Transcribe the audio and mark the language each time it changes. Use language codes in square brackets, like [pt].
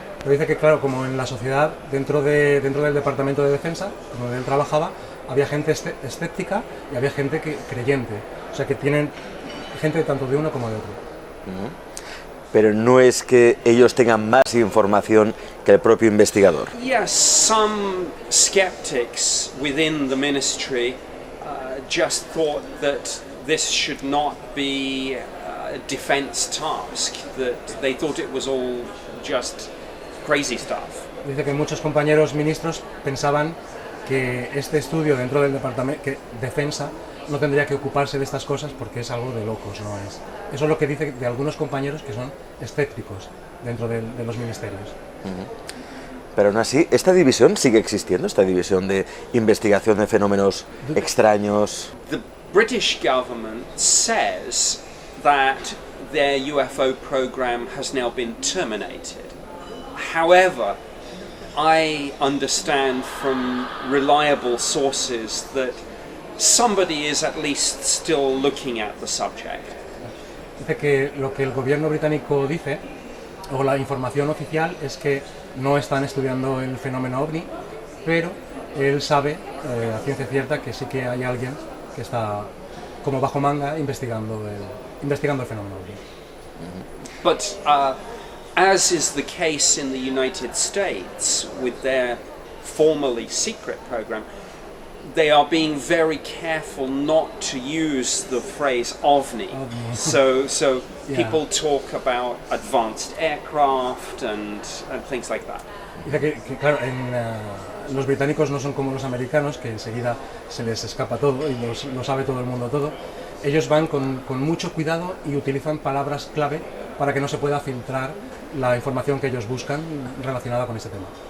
[es] Pero dice que, claro, como en la sociedad, dentro del Departamento de Defensa, donde él trabajaba, había gente escéptica y había gente creyente. O sea, que tienen gente tanto de uno como de otro. Pero no es que ellos tengan más información que el propio investigador. [en] Yes, some skeptics within the ministry just thought that this should not be a defense task, that they thought it was all just crazy stuff. [es] Dice que muchos compañeros ministros pensaban que este estudio dentro del departamento, que defensa, no tendría que ocuparse de estas cosas porque es algo de locos, no es. Eso es lo que dice de algunos compañeros que son escépticos dentro de los ministerios. Pero aún así, ¿esta división sigue existiendo? ¿Esta división de investigación de fenómenos extraños? [en] The British government says that their UFO program has now been terminated. However, I understand from reliable sources that somebody is at least still looking at the subject. [es] Dice que lo que el gobierno británico dice, o la información oficial, es que no están estudiando el fenómeno OVNI, pero él sabe a ciencia cierta que sí que hay alguien que está como bajo manga investigando el fenómeno OVNI. [en] But as is the case in the United States with their formerly secret program, they are being very careful not to use the phrase OVNI. So Yeah. people talk about advanced aircraft and things like that. [es] Dice que claro, los británicos no son como los americanos, que enseguida se les escapa todo y lo sabe todo el mundo todo. Ellos van con mucho cuidado y utilizan palabras clave para que no se pueda filtrar la información que ellos buscan relacionada con este tema.